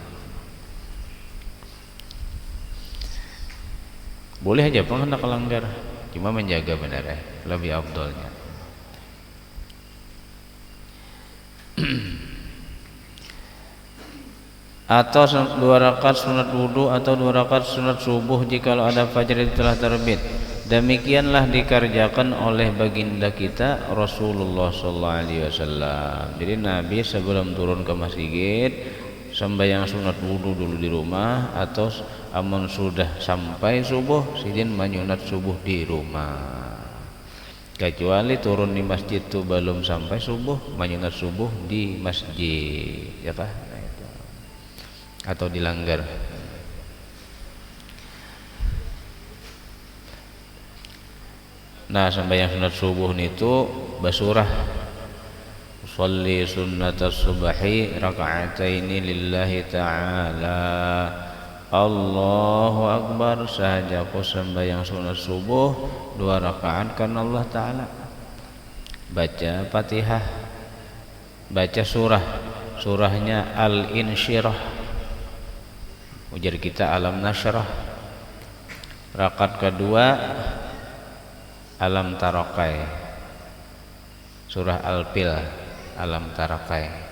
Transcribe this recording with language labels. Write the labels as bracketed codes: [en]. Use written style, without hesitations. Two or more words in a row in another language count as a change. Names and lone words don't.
[bjn] Boleh aja pun hendak kelanggar, cuma menjaga benar lebih afdalnya. Atau 2 rakaat sunat wudu atau 2 rakaat sunat subuh jikalau ada fajar itu telah terbit. Demikianlah dikerjakan oleh baginda kita Rasulullah [ar] صلى الله عليه وسلم. [bjn] Jadi Nabi sebelum turun ke masjid sembahyang sunat wudu dulu di rumah, atau amun sudah sampai subuh sidin menyunat subuh di rumah. Kecuali turun di masjid itu belum sampai subuh, menyunat subuh di masjid, ya kah? Atau dilanggar. Nah, sembahyang sunat subuh itu basurah. [ar] صلِّ سنةَ الصبحِ ركعتين لله تعالى. الله أكبر, [bjn] sahajaku sembahyang sunat subuh 2 rakaat karena Allah Ta'ala. Baca Fatihah, baca surahnya Al-Insyirah. Ujar kita Alam Nashrah. Rakaat kedua Alam Tarakai, surah Al-Fil, Alam Tarakai.